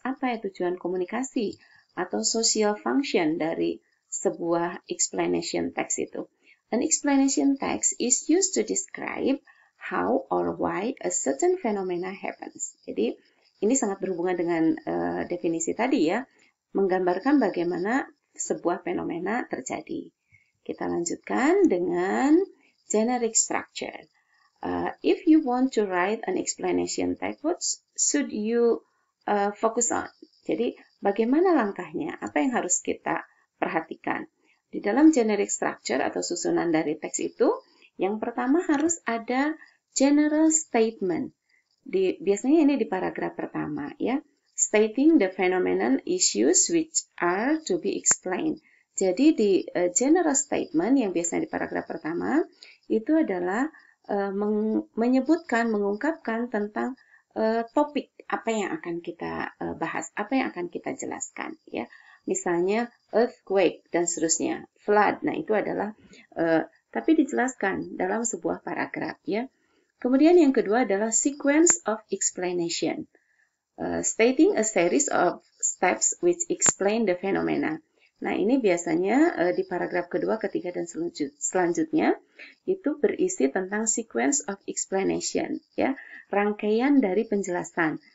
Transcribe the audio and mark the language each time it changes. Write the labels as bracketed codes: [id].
[id] Apa ya tujuan komunikasi atau social function dari sebuah explanation text itu? [en] An explanation text is used to describe how or why a certain phenomena happens. [id] Jadi, ini sangat berhubungan dengan definisi tadi, ya. Menggambarkan bagaimana sebuah fenomena terjadi. Kita lanjutkan dengan generic structure. [en] If you want to write an explanation text, what should you focus on? [id] Jadi, bagaimana langkahnya? Apa yang harus kita perhatikan? Di dalam generic structure atau susunan dari teks itu, yang pertama harus ada general statement. Biasanya ini di paragraf pertama, ya. [en] Stating the phenomenon issues which are to be explained. [id] Jadi di general statement yang biasanya di paragraf pertama, itu adalah mengungkapkan tentang topik apa yang akan kita bahas, apa yang akan kita jelaskan, ya. misalnya earthquake dan seterusnya, flood. Nah, itu adalah tapi dijelaskan dalam sebuah paragraf ya. Kemudian yang kedua adalah sequence of explanation. [en] Stating a series of steps which explain the phenomena. [id] Nah, ini biasanya di paragraf kedua, ketiga, dan selanjutnya itu berisi tentang sequence of explanation, ya, rangkaian dari penjelasan.